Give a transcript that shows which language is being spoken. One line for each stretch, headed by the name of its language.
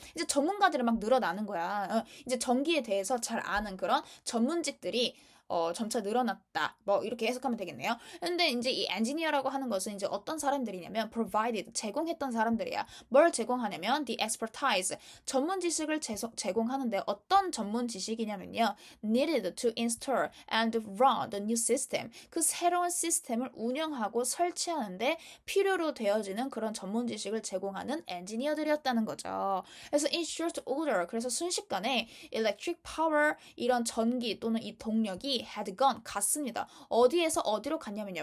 Korean: 이제 전문가들이 막 늘어나는 거야. 이제 전기에 대해서 잘 아는 그런 전문직들이 점차 늘어났다. 뭐 이렇게 해석하면 되겠네요. 근데 이제 이 엔지니어라고 하는 것은 이제 어떤 사람들이냐면 provided 제공했던 사람들이야. 뭘 제공하냐면 the expertise 전문 지식을 제공하는데 어떤 전문 지식이냐면요.
English: needed to install and run the new system.
Korean: 그 새로운 시스템을 운영하고 설치하는데 필요로 되어지는 그런 전문 지식을 제공하는 엔지니어들이었다는 거죠. 그래서
English: in short order
Korean: 그래서 순식간에
English: electric power
Korean: 이런 전기 또는 이 동력이
English: had gone
Korean: 갔습니다. 어디에서 어디로 갔냐면요.